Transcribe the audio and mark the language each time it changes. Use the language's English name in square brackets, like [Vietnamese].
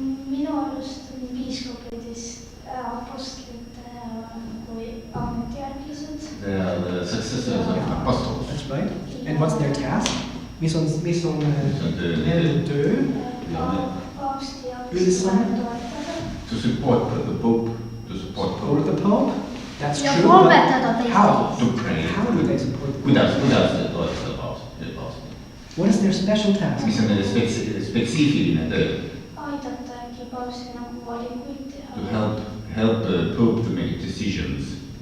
[Estonian] Minu arust on piiskopidest apostlite kui ametiärgised. [English] They are the successors of apostles. That's right. And what's their task? [Estonian] Mis on nende töö? Paavsti jaoks toetada. [English] To support the Pope. To support the Pope? That's [Estonian] ja [English] true. [Estonian] palvetada [English] How? To pray. How do they support the Pope? [Estonian] Kuidas toetada paavsti? [English] What is their special task? [Estonian] Mis on nende spetsiifiline töö? Aidata äkki paavsti nagu valikuid teha. [English] To help the Pope to make decisions.